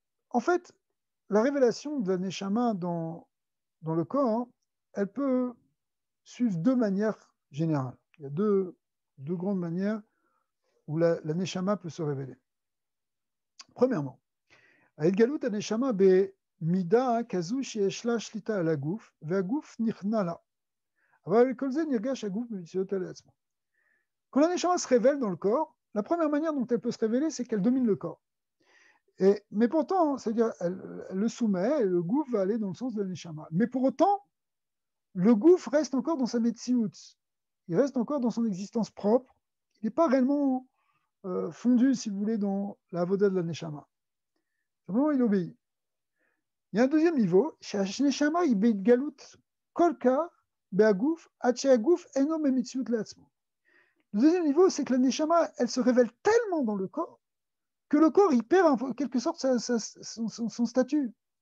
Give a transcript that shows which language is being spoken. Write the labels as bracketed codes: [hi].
[fr] En fait, la révélation de la neshama dans le corps, elle peut suivre deux manières générales. Il y a deux grandes manières où la neshama peut se révéler. Premièrement, [he] ההתגלות הנשמה במידה כזו שיש לה שליטה על הגוף, והגוף נכנע לה. אבל כל זה נרגש הגוף במציאות על עצמו. [fr] Quand la neshama se révèle dans le corps, la première manière dont elle peut se révéler, c'est qu'elle domine le corps. Mais pourtant, c'est-à-dire, elle le soumet, et le gouffre va aller dans le sens de la neshama. Mais pour autant, le gouffre reste encore dans sa metsiout. Il reste encore dans son existence propre. Il n'est pas réellement fondu, si vous voulez, dans la avoda de la neshama. Simplement, il obéit. Il y a un deuxième niveau, [he] שהנשמה היא בהתגלות כל כך בהגוף, עד שהגוף אינו במציאות לעצמו. [fr] Le deuxième niveau, c'est que la neshama, elle se révèle tellement dans le corps que le corps, il perd en quelque sorte son statut.